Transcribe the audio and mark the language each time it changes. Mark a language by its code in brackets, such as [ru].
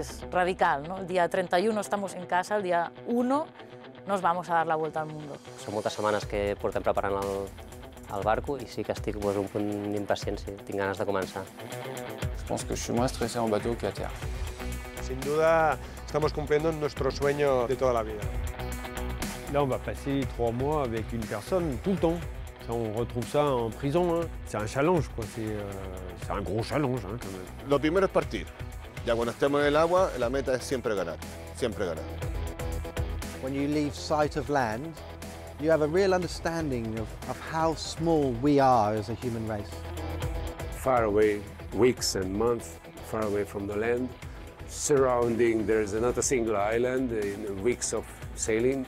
[es] radical, ¿no? El día 31 estamos en casa, el día 1 nos vamos a dar la vuelta al mundo. [ca] Són moltes setmanes que portem preparant el barco i sí que estic pues, un punt d'impaciència, tinc ganes de començar. [fr] Je pense que je suis moins stressé en bateau qu'à terre. [es] Sin duda, estamos cumpliendo nuestro sueño de toda la vida. [fr] Là, on va passer 3 mois avec une personne tout le temps. Ça, on retrouve ça en prison. Hein. C'est un challenge, quoi. C'est un gros challenge, hein, quand même. [es] Lo primero es partir. Ya cuando estemos en el agua, la meta es siempre ganar. Siempre ganar. [en] When you leave sight of land, you have a real understanding of how small we are as a human race. Far away, weeks and months, far away from the land. Surrounding, there's not a single island in weeks of sailing.